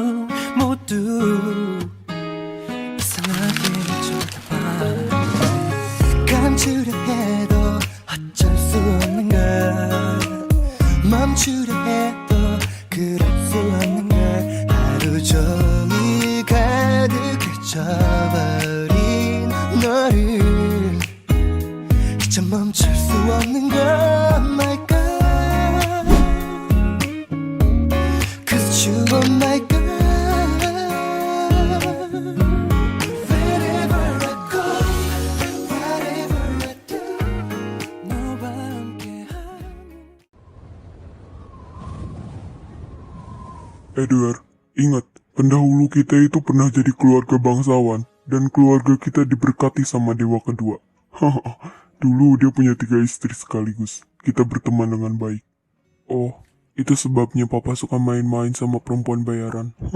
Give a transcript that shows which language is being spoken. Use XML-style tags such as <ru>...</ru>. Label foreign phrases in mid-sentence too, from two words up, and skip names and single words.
<ko>모두 이상하게 쳐다봐 감추려 해도 어쩔 수 없는 걸 멈추려 해도 그럴 수 없는 걸 하루 종일 가득해져버린 너를 이제 멈출 수 없는 걸</ko> <en>my God Cause you are my God Wherever I go Whatever I do</en> <ko>너와 함께하는</ko> <id>Edward, ingat, pendahulu kita itu pernah jadi keluarga bangsawan, dan keluarga kita diberkati sama dewa kedua. Haha, dulu dia punya 3 istri sekaligus. Kita berteman dengan baik. Oh, itu sebabnya papa suka main-main sama perempuan bayaran.</id>